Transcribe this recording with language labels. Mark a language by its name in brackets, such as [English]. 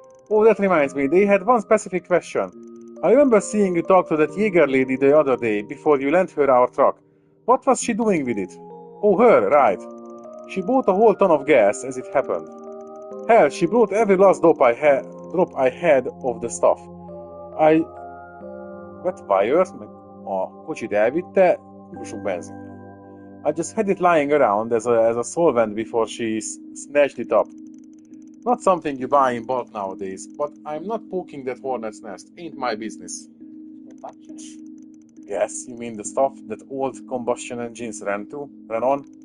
[English] Oh, that reminds me, they had one specific question. I remember seeing you talk to that Jaeger lady the other day, before you lent her our truck. What was she doing with it? Oh, her, right. She bought a whole ton of gas, as it happened. Hell, she brought every last drop I had of the stuff. What wires? [Hungarian] A kocsit elvitte, sok benzin. [English] I just had it lying around as a solvent before she snatched it up. Not something you buy in bulk nowadays, but I'm not poking that hornet's nest. Ain't my business. Yes, you mean the stuff that old combustion engines ran on?